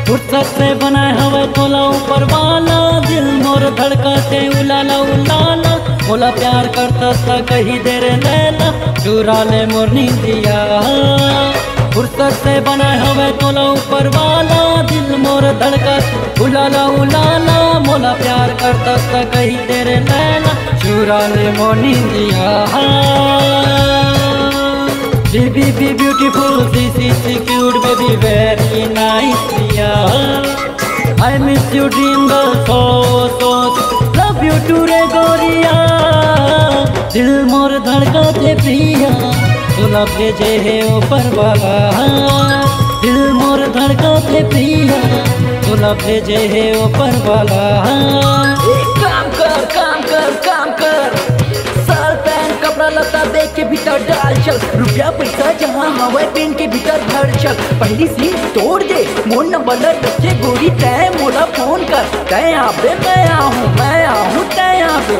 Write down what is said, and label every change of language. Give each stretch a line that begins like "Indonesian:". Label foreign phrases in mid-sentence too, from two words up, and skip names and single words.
Chhattisgarhi: फुर्सत से बनाए हवे तोला ऊपर वाला, दिल मोर धड़कते उलाला उलाला, मोला प्यार करता था कही देर लैला, चुरा ले मोर नींदिया। फुर्सत से बनाए हवे तोला ऊपर वाला, दिल मोर धड़कत उलाला उलाला, मोला प्यार करता था कही देर लैला, चुरा ले मोर नींदिया।
English: Baby, be beautiful, CC cute, baby, very nice, yeah. I miss you, dream girl, so, love you too,
Chhattisgarhi: रे गोरिया। दिल मोर धड़कते प्रिया, तोला भेजे है ऊपर वाला। दिल मोर धड़कते प्रिया, तोला भेजे है ऊपर वाला। काम कर साल पैन कपड़ा लता देख के भीतर डाल चल, रुपया पैसा जहाँ हवा पेन के भीतर भर चल, पहली सीन तोड़ दे मोर नंबर रखे गोरी, तय मोला फोन कर, तय आबे मैं आहूँ तय आबे।